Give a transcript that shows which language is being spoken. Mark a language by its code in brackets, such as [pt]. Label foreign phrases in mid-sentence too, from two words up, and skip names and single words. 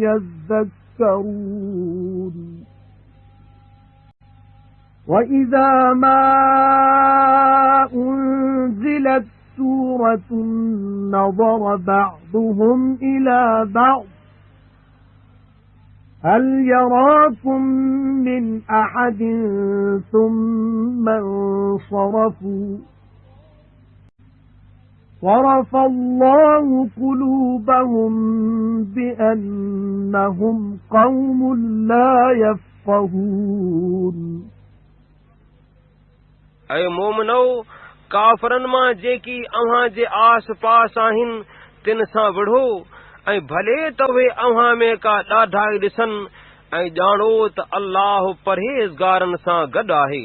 [ar] يذكرون وإذا ما أنزلت سورة نظر بعضهم إلى بعض هل يراكم من أحد ثم انصرفوا صرف الله قلوبهم بأنهم قوم لا يفقهون [sd] ऐं मोमिनो काफ़रनि मां जेकी अव्हां जे आस पास आहिनि तिन सां विढ़ो ऐं भले त उहे अव्हां में का ॾाढाई ॾिसनि ऐं ॼाणो त अल्लाह परहेज़गारनि सां गॾु आहे।